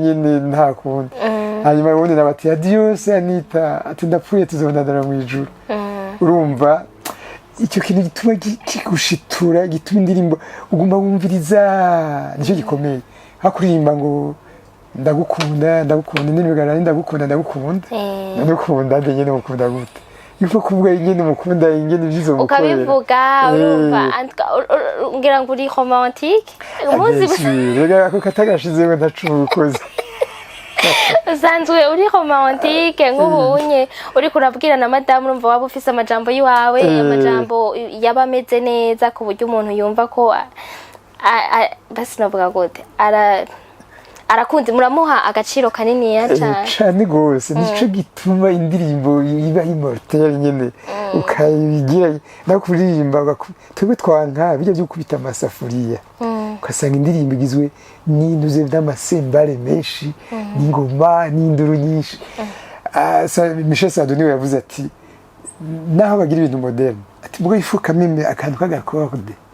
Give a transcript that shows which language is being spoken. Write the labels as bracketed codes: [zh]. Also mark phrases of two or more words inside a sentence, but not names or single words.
[rn] nyine nta kundi hanyuma ubundi nabati adios Anita ati ndapfuye tuzonana mu ijuru urumva icyo kintu gituma kigushitura gituma indirimbo ugomba wumviriza nicyo gikomeye hakuririmba ngo ndagukunda n'imigara ndagukunda nyine mukunda gute yuko kuvuga nyine mukunda nyine byizo mukorera ukabivuga urumva ngira ngo uri romantique rega ako katagashize ngo ndacubukoze usanzwe uri romantique nk'ubunye uri kurabwira na madame urumva waba ufise amajambo yiwawe amajambo yaba ameze neza ku buryo umuntu yumva ko basi navuga gute arakunze muramuha agaciro kanini cyane gose nico gituma indirimbo iba immortelle nyene ukayigira nakuririmba twebwe twanka bijya byo kubita amasafuriya ukasanga indirimbo igizwe n'intuze by'amasembare menshi n'ingoma n'induru nyinshi Michel Sardou niwe yavuze ati naho bagira ibintu moderne ati mbwo ifuka meme akantu k'agakorde